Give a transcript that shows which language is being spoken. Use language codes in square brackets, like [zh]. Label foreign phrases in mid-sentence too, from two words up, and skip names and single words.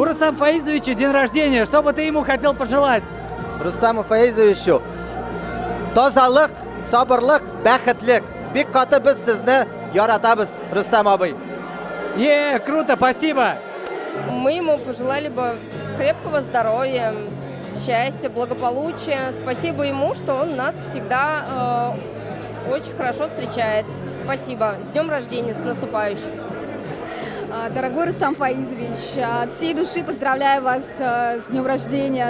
[ru] Рустам Фаизовича день рождения. Что бы ты ему хотел пожелать? [tt] Рустам Фаизовичу тазалык, сабырлык, бәхетлек. Бик каты без сезне яратабыз, Рустам абый. [ru] Круто, спасибо. Мы ему пожелали бы крепкого здоровья, счастья, благополучия. Спасибо ему, что он нас всегда очень хорошо встречает. Спасибо. С днем рождения, с наступающим. Дорогой Рустам Фаизович, от всей души поздравляю вас с днем рождения.